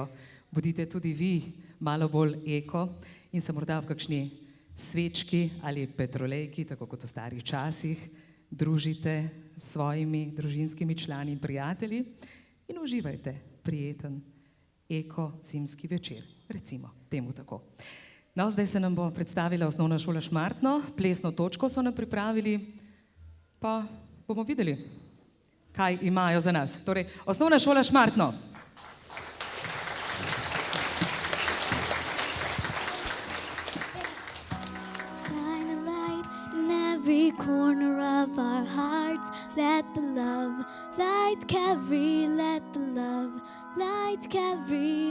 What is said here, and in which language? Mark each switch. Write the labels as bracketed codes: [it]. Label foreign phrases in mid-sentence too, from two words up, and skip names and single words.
[sl] Bodite tudi vi malo bolj eko in se morda v kakšni svečki ali petrolejki, tako kot v starih časih, družite s svojimi družinskimi člani in prijatelji in uživajte prijeten eko zimski večer, recimo temu tako. No, zdaj se nam bo predstavila osnovna šola Šmartno, plesno točko so nam pripravili, pa bomo videli, kaj imajo za nas. Torej, osnovna šola Šmartno. [en] Shine a light in every corner of our hearts. Let the love light carry, let the love light carry.